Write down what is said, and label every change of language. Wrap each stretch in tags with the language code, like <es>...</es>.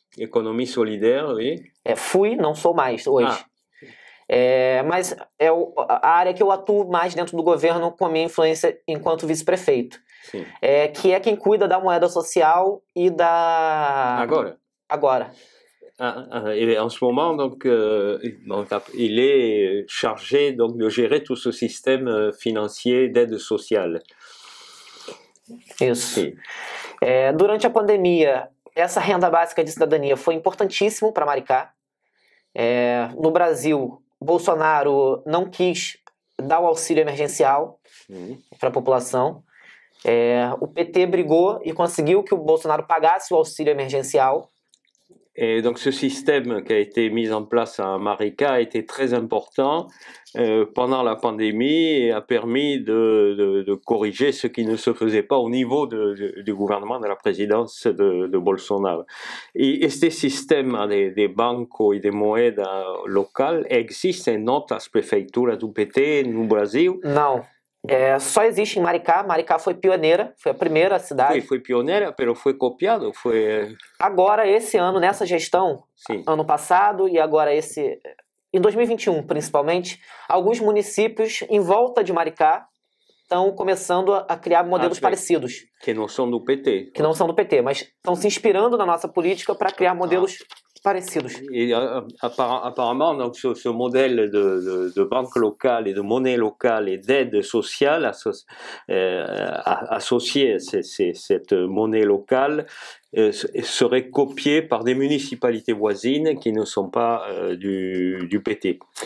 <pt>Economia Solidária,</pt> <fr>oui.</fr> <pt>Fui, não sou mais hoje. Mas é a área que eu atuo mais dentro do governo com a minha influência enquanto vice-prefeito. que é quem cuida da moeda social e da... Agora.</pt> <fr>Et en ce moment, donc, il est chargé donc, de gérer tout ce système financier d'aide sociale.</fr> <pt>Isso. Durante a pandemia, essa renda básica de cidadania foi importantíssimo para Maricá. No Brasil, Bolsonaro não quis dar o auxílio emergencial para a população. O PT brigou e conseguiu que o Bolsonaro pagasse o auxílio emergencial.</pt> <fr>Et donc ce système qui a été mis en place à Maricá a été très important pendant la pandémie et a permis de corriger ce qui ne se faisait pas au niveau du gouvernement, de la présidence de Bolsonaro.</fr> <pt>E este sistema de banco e de moeda local existe em outras prefeituras do PT no Brasil? Não. Só existe em Maricá. Maricá foi pioneira, foi a primeira cidade. Foi pioneira, mas foi copiado? Agora, esse ano, nessa gestão, ano passado e agora em 2021 principalmente, alguns municípios em volta de Maricá estão começando a criar modelos parecidos. Que não são do PT. Que não são do PT, mas estão se inspirando na nossa política para criar modelos parecidos.</pt> <fr>Et apparemment, donc, ce modèle de banque locale et de monnaie locale et d'aide sociale associée à cette monnaie locale serait copié par des municipalités voisines qui ne sont pas du PT.</fr>